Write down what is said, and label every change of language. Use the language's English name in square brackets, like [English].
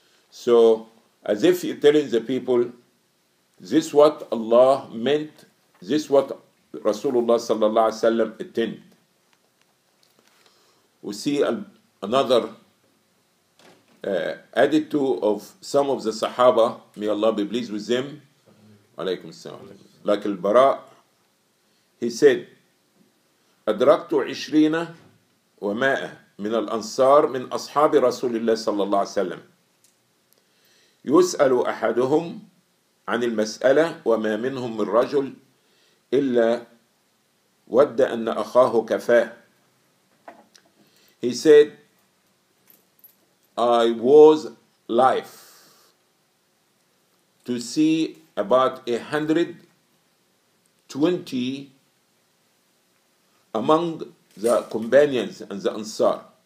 [English] So, as if you're telling the people, this is what Allah meant, this is what Rasulullah sallallahu alaihi wasallam intended. We see another attitude of some of the Sahaba, may Allah be pleased with them, alaykum salam, like al-Bara. He said, [Arabic] أدركت 20 و100 من الأنصار من أصحاب رسول الله صلى الله عليه وسلم يسأل أحدهم عن المسألة وما منهم من رجل إلا ود أن أخاه كفاه. [English] He said, I was live to see about 120 among the companions and the Ansar.